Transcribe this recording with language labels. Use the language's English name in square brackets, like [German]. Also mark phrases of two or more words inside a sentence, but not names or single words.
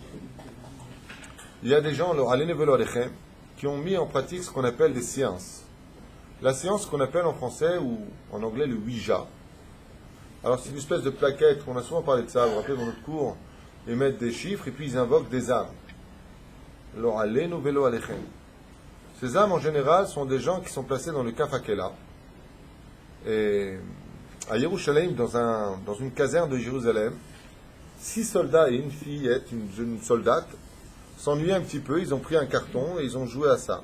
[French] Il y a des gens, qui ont mis en pratique ce qu'on appelle des sciences. la séance qu'on appelle en français ou en anglais le Ouija. Alors c'est une espèce de plaquette, on a souvent parlé de ça, vous vous rappelez dans notre cours, ils mettent des chiffres et puis ils invoquent des âmes. [Hebrew] לא עלינו ולא עליכם. [French] Ces âmes en général sont des gens qui sont placés dans le [Hebrew] כף הקלע. [French] Et à Yerushalayim, dans une caserne de Jérusalem, 6 soldats et une fillette, une jeune soldate, s'ennuyaient un petit peu, ils ont pris un carton et ils ont joué à ça.